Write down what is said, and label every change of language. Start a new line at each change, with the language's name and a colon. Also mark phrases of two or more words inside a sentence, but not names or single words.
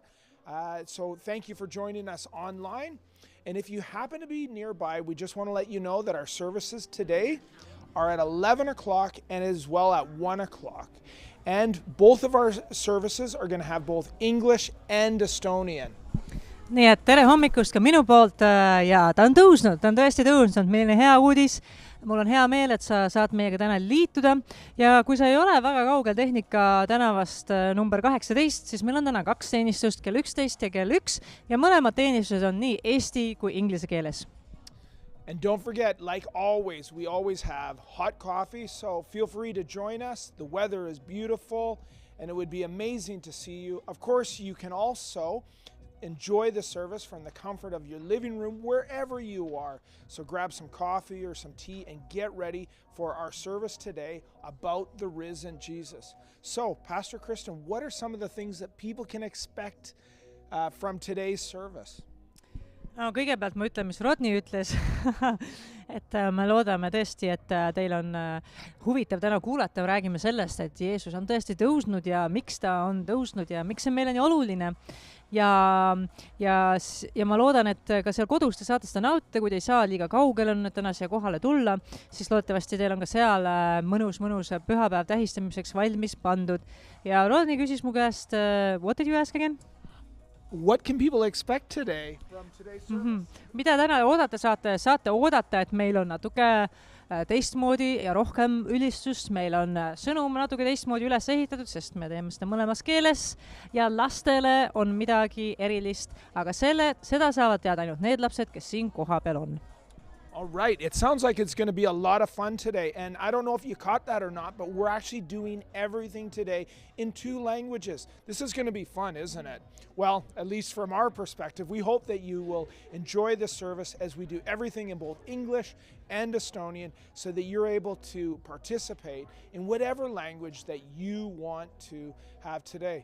English: So thank you for joining us online. And if you happen to be nearby, we just want to let you know that our services today are at 11 o'clock and as well at 1 o'clock. And both of our services are going to have both English and Estonian.
Estonian: Nii et tere hommikust ka minu poolt ja ta on tõesti tõusnud, milline hea uudis. Mul on hea meel, et sa saad meiega täna liituda ja kui sa ei ole väga kaugel Tehnika tänavast number 18, siis meil on täna 2 teenistust, kell 11 ja kell 1 ja mõlemad teenistused on nii eesti kui inglise keeles.
English: And don't forget, like always, we always have hot coffee, so feel free to join us. The weather is beautiful and it would be amazing to see you. Of course, you can also enjoy the service from the comfort of your living room wherever you are. So grab some coffee or some tea and get ready for our service today about the risen Jesus. So, Pastor Kristen, what are some of the things that people can expect from today's service?
Estonian: No, kõigepealt ma ütlen, mis Rodney ütles, et me loodame tõesti, et teil on huvitav täna kuulata, räägime sellest, et Jeesus on tõesti tõusnud ja miks ta on tõusnud ja miks see meile nii oluline. Ja ma loodan, et ka seal kodus te saate seda nautida, kui te ei saa liiga kaugel on täna siia kohale tulla, siis loodetavasti teil on ka seal mõnus pühapäev tähistamiseks valmis pandud. Ja Rodney küsis mu käest,
English: what did you ask again? What can people expect today from today's service?
Estonian: Mida täna oodata saate? Saate oodata, et meil on natuke teistmoodi ja rohkem ülistust. Meil on sõnum natuke teistmoodi üles ehitatud, sest me teeme seda mõlemas keeles ja lastele on midagi erilist, aga seda saavad teada ainult need lapsed, kes siin kohapeal on.
English: All right, it sounds like it's going to be a lot of fun today, and I don't know if you caught that or not, but we're actually doing everything today in 2 languages. This is going to be fun, isn't it? Well, at least from our perspective, we hope that you will enjoy the service as we do everything in both English and Estonian so that you're able to participate in whatever language that you want to have today.